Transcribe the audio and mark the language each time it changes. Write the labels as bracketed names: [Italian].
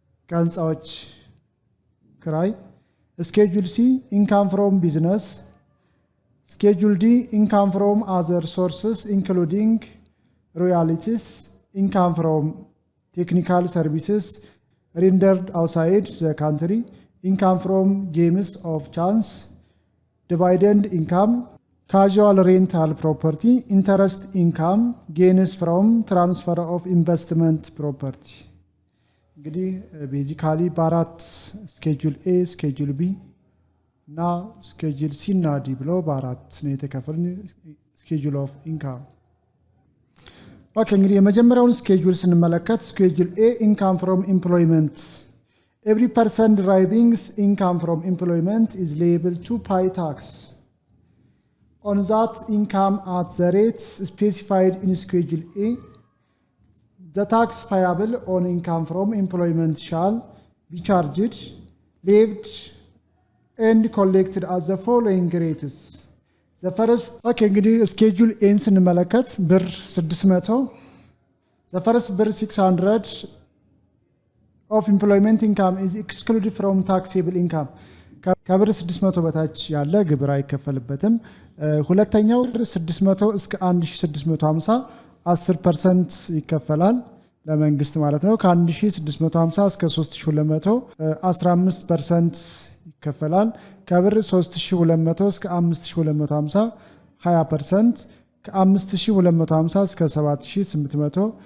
[Amharic] ከህንፃዎች ክራይ። [English] ስኬጁል ሲ ኢንካም ፍሮም ቢዝነስ። ስኬጁል ዲ ኢንካም ፍሮም አዘር ሶርስስ ኢንክሉዲንግ ሮያሊቲስ። ኢንካም ፍሮም ቴክኒካል ሰርቪስስ rendered outside the country. Income from games of chance. Dividend income. Casual rental property. Interest income. Gains from transfer of investment property. [Amharic] እንግዲህ ቤዚካሊ በአራት ስኬጁል ኤ ስኬጁል ቢ እና ስኬጁል ሲ እና ዲ ብሎ በአራት ነው የተከፈልን ስኬጁል ኦፍ ኢንካም። ኦኬ እንግዲህ የመጀመሪያውን ስኬጁል ስንመለከት [English] ስኬጁል ኤ ኢንካም ፍሮም ኤምፕሎይመንት ኤቭሪ ፐርሰን ድራይቪንግ ኢንካም ፍሮም ኤምፕሎይመንት ኢዝ ሌብል ቱ ፓይ ታክስ ኦን ዛት ኢንካም አት ዘ ሬት ስፔሲፋይድ ኢን ስኬጁል ኤ the tax payable on income from employment shall be charged, levied, and collected as the following rates. The first, okay, እንግዲህ schedule A [Amharic] ስንመለከት [English] ብር 600 the first ብር 600 of employment income is excluded from taxable income. [Amharic] ከብር 600 በታች ያለ ግብር አይከፈልበትም። ሁለተኛው 600 እስከ 1650 10% ይከፈላል ለመንግስት ማለት ነው። ከ1650 እስከ 3200 15% ይከፈላል። ከብር 3200 እስከ 5250 20%፣ ከ5250 እስከ 7800